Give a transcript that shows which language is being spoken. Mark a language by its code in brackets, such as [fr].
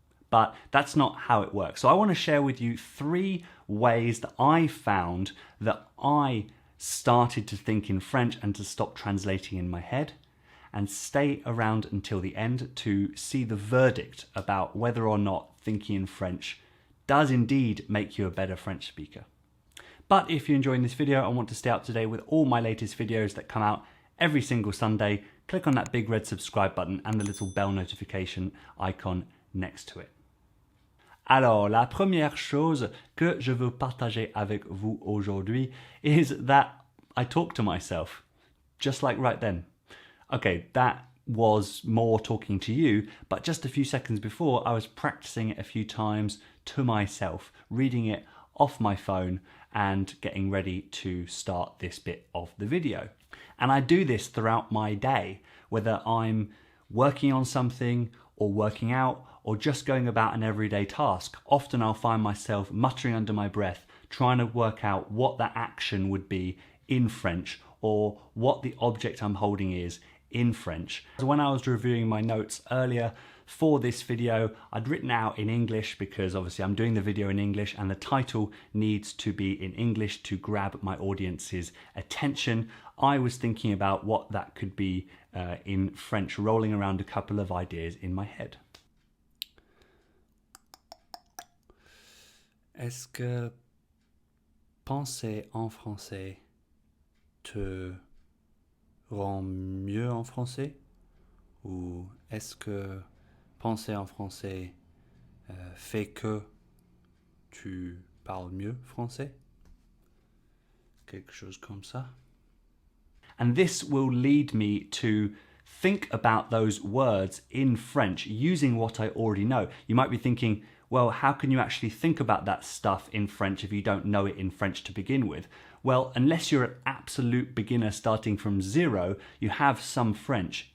[en] But that's not how it works. So I want to share with you 3 ways that I found that I started to think in French and to stop translating in my head, and stay around until the end to see the verdict about whether or not thinking in French does indeed make you a better French speaker. But if you're enjoying this video and want to stay up to date with all my latest videos that come out every single Sunday, click on that big red subscribe button and the little bell notification icon next to it. [fr] Alors, la première chose que je veux partager avec vous aujourd'hui [en] is that I talk to myself, just like right then. Okay, that was more talking to you, but just a few seconds before I was practicing it a few times to myself, reading it off my phone and getting ready to start this bit of the video. And I do this throughout my day, whether I'm working on something or working out or just going about an everyday task. Often I'll find myself muttering under my breath, trying to work out what that action would be in French or what the object I'm holding is in French. When I was reviewing my notes earlier for this video, I'd written out in English because obviously I'm doing the video in English and the title needs to be in English to grab my audience's attention. I was thinking about what that could be in French, rolling around a couple of ideas in my head. [fr] Est-ce que penser en français te rend mieux en français? Ou est-ce que penser en français fait que tu parles mieux français? Quelque chose comme ça. [en] And this will lead me to think about those words in French using what I already know. You might be thinking, well, how can you actually think about that stuff in French if you don't know it in French to begin with? Well, unless you're an absolute beginner starting from zero, you have some French.